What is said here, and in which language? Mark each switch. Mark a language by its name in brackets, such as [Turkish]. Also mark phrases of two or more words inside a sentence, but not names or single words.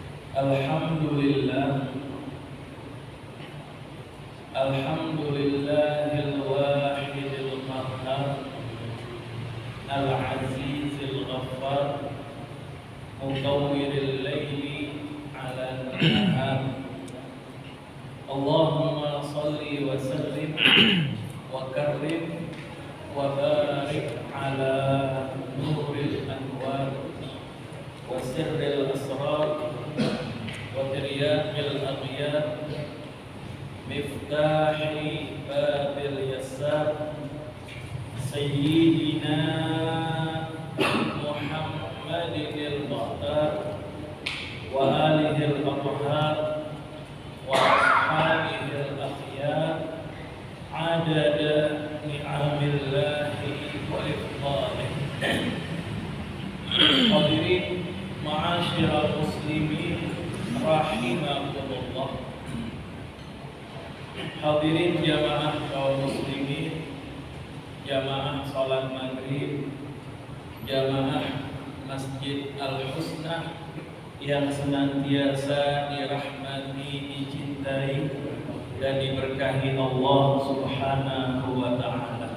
[Arabic] الحمد لله، الحمد لله الواحد القهار، العزيز الغفار، مكور الليل على النهار. اللهم صل وسلم وكرم وبارك على نور الأنوار وسر الأسرار وترياق الأغيار مفتاح باب اليسار سيدنا محمد المختار وآله الأطهار وأصحابه الأخيار عدد نعم الله وإفضاله. حاضرين معاشر المسلمين رحمكم الله. [Indonesian] Hadirin jamaah kaum muslimin, jamaah salat maghrib, jamaah Masjid Al-Husna yang senantiasa dirahmati, dicintai dan diberkahi Allah [Arabic] سبحانه وتعالى.